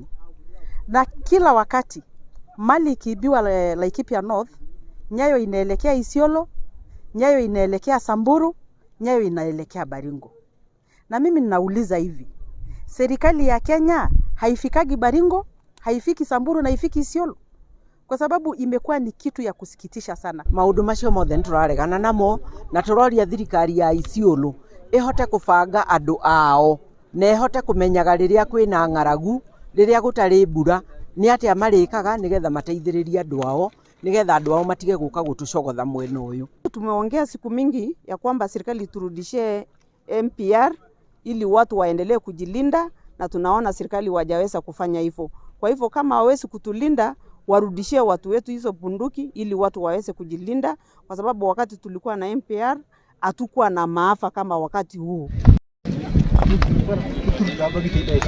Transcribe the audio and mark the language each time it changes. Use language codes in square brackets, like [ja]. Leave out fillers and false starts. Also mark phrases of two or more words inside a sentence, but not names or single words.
[sw] Na kila wakati mali ikiibiwa Laikipia North, nyayo inaelekea Isiolo, nyayo inaelekea Samburu, nyayo inaelekea Baringo. Na mimi ninauliza hivi, serikali ya Kenya haifikagi Baringo, haifiki Samburu na haifiki Isiolo? Kwa sababu imekuwa ni kitu ya kusikitisha sana. [ki] Maundu macio mothe nituraregana namo na turoria thirikari ya Isiolo ihote kubanga andu ao na ihote kumenyaga riria kwina ng'aragu, riria gutari mbura ni atia marikaga nigetha mateithiririe andu ao, nigetha andu ao matige guka gutucogotha mwena uyu. [sw] Tumeongea siku mingi ya kwamba serikali turudishie MPR ili watu waendelee kujilinda, na tunaona serikali wajaweza kufanya hivyo. Kwa hivyo kama hawezi kutulinda, warudishie watu wetu hizo bunduki ili watu waweze kujilinda, kwa sababu wakati tulikuwa na MPR hatukuwa na maafa kama wakati huu.